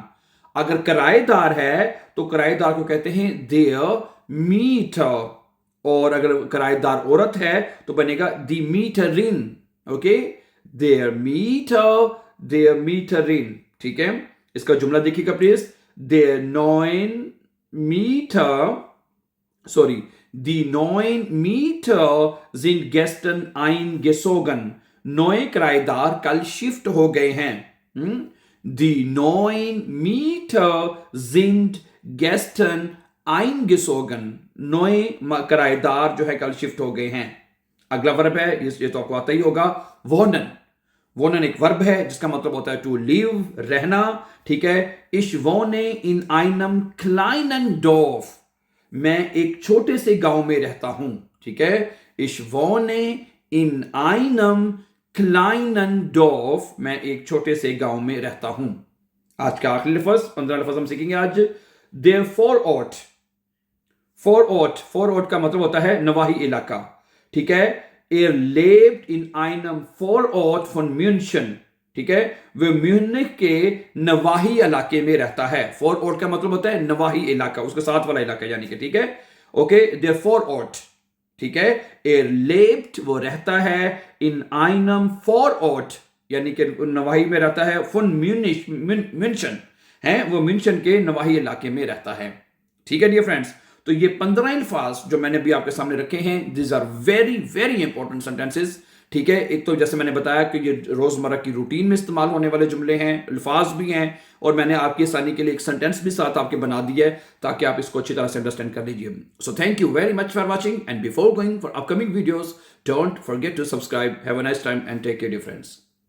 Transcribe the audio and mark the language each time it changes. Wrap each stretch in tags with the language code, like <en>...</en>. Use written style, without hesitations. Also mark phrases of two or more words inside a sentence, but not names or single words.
<hi>अगर किराएदार है तो किराएदार को कहते हैं</hi> <de>der Mieter,</de> <hi>और अगर किराएदार औरत है तो बनेगा</hi> <de>die Mieterin,</de> <hi>ओके,</hi> <de>der Mieterin,</de> <hi>ठीक है। इसका जुमला देखिएगा प्लीज, देयर</hi> <de>die 9 Mieter sind gestern eingezogen,</de> <hi>9 किराएदार कल शिफ्ट हो गए हैं।</hi> <de>Die 9 Mieter sind gestern eingezogen,</de> <hi>9 किराएदार जो है कल शिफ्ट हो गए हैं। अगला वर्ब है, ये तो आपको आता ही होगा,</hi> <de>wohnen, wohnen</de> <hi>एक वर्ब है जिसका मतलब होता है</hi> <en>to live,</en> <hi>रहना, ठीक है।</hi> <de>Ich wohne in einem kleinen Dorf,</de> <hi>मैं एक छोटे से गांव में रहता हूं, ठीक है।</hi> <de>Ich wohne in einem kleinen Dorf,</de> <hi>मैं एक छोटे से गांव में रहता हूं। आज का आखिरी लफ्ज, 15 लफ्ज हम सीखेंगे आज।</hi> <de>Der Vorort,</de> <hi>Vorort का मतलब होता है नवाही इलाका, ठीक है।</hi> <de>Er lebt in einem Vorort von München,</de> <hi>ठीक है, वह म्यूनिख के नवाही इलाके में रहता है। Vorort का मतलब होता है नवाही इलाका, उसके साथ वाला इलाका यानी कि, ठीक है, ओके।</hi> <de>Der Vorort,</de> <hi>ठीक है।</hi> <de>er lebt</de> <hi>वो रहता है</hi> <de>in einem Vorort,</de> <hi>यानी कि नवाही में रहता है,</hi> <de>von München</de> <hi>है, वो म्यूनशन के नवाही इलाके में रहता है। ठीक है</hi> <en>dear friends,</en> <hi>तो ये 15 अल्फाज जो मैंने भी आपके सामने रखे हैं,</hi> <en>this are very very important sentences.</en> <hi>ठीक है, एक तो जैसे मैंने बताया कि ये रोजमर्रा की रूटीन में इस्तेमाल होने वाले जुमले हैं, अल्फाज भी हैं, और मैंने आपकी आसानी के लिए एक सेंटेंस भी साथ आपके बना दिया है ताकि आप इसको अच्छी तरह से अंडरस्टैंड कर लीजिए।</hi> <en>So thank you very much for watching, and before going for upcoming videos, don't forget to subscribe. Have a nice time and take care dear friends.</en>